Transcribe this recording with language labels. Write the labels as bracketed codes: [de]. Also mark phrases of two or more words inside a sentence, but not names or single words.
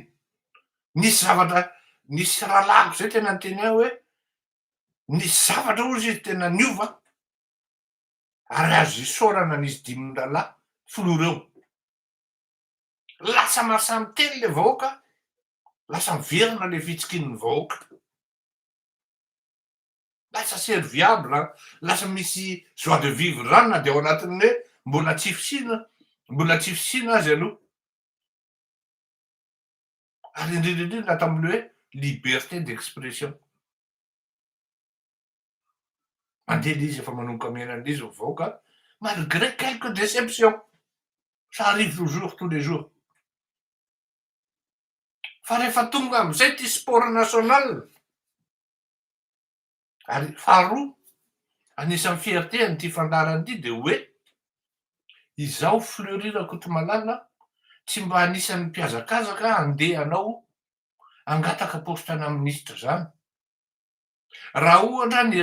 [mg] Nisy zavatra nisy rahalako zay tena niteny aho hoe nisy zavatra ozy izy tena niova ary azo isaorana nisy 5 ralahy filoha reo. Lasa mahasamy teny le vahoaka, lasa miverina le fitsikin'ny vahoaka. Lasa serviable, lasa misy [fr] joie de vivre [mg] zany na de ao anatin'ny hoe mbola tsy fisina mbola tsy fisiana azy aloha ary indrindrindrindra tam'le hoe [fr] liberté d'expression [mg] mandeha le izy efa manomboka menan'le izy mivaoka [fr] malgré quelques déceptions ça arrive toujours tous les jours [mg] fa rehefa tonga am'izay ty [fr] sport national [mg] ary faharoa anisan'ny fierté an'ity fandarany ity de hoe izao Fleury Rakotomalala tsy mba anisan'ny mpiazakazaka andeha anao angataka postana minisitra zany raha ohatra ny